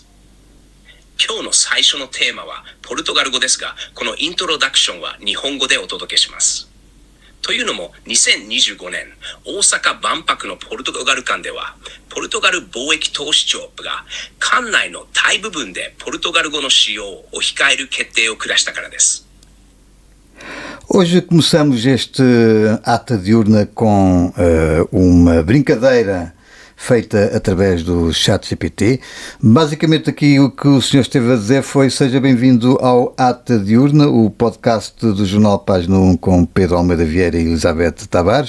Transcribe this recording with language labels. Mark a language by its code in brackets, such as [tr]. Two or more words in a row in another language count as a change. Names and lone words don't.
[ja] 今日の最初のテーマはポルトガル語ですが、このイントロダクションは日本語でお届けします。というのも、2025年、大阪万博のポルトガル館では、ポルトガル貿易投資庁が館内の大部分でポルトガル語の使用を控える決定を下したからです。 [pt] Hoje começamos este ata diurna com uma brincadeira feita através do ChatGPT. Basicamente aqui o que o senhor esteve a dizer foi: seja bem-vindo ao Ata Diurna, o podcast do Jornal Página 1 com Pedro Almeida Vieira e Elizabeth Tavares.